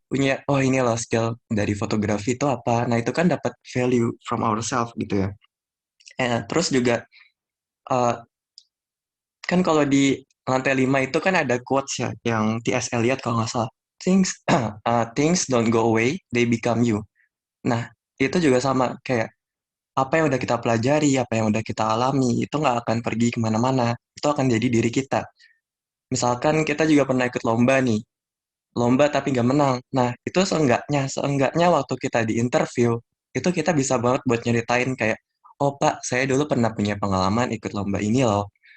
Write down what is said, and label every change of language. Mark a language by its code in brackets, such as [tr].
[id] Punya, oh ini loh skill dari fotografi itu apa. Nah itu kan dapat [en] value from ourselves [id] gitu ya. Terus juga eh, kan kalau di lantai 5 itu kan ada quotes ya yang T.S. Eliot kalau nggak salah. [en] Things things don't go away, they become you. [id] Nah, itu juga sama kayak apa yang udah kita pelajari, apa yang udah kita alami, itu nggak akan pergi kemana-mana. Itu akan jadi diri kita. Misalkan kita juga pernah ikut lomba nih, lomba tapi nggak menang. Nah, itu seenggaknya waktu kita di interview, itu kita bisa banget buat nyeritain kayak, oh Pak, saya dulu pernah punya pengalaman ikut lomba ini loh.